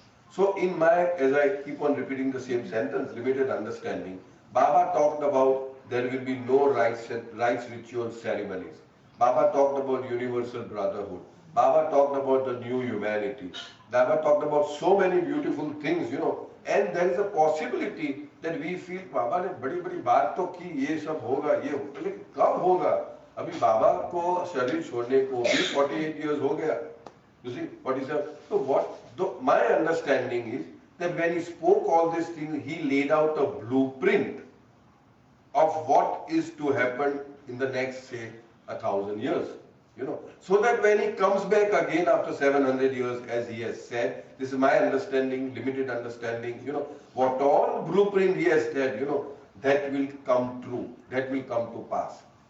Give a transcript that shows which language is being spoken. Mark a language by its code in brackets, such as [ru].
[en] So in my, as I keep on repeating the same sentence, limited understanding, Baba talked about there will be no rites, ritual ceremonies. Baba talked about universal brotherhood. Baba talked about the new humanity. Baba talked about so many beautiful things, and there is a possibility that we feel Baba [hi] ने बड़ी बड़ी बात तो की, ये सब होगा, ये होगा, लेकिन कब होगा? अभी बाबा को शरीर छोड़ने को भी 48 years हो गया. [en] You see, 47. So my understanding is that when he spoke all these things, he laid out a blueprint of what is to happen in the next, say, 1,000 years. So that when he comes back again after 700 years, as he has said, this is my understanding, limited understanding, what all blueprint he has said, that will come true, that will come to pass.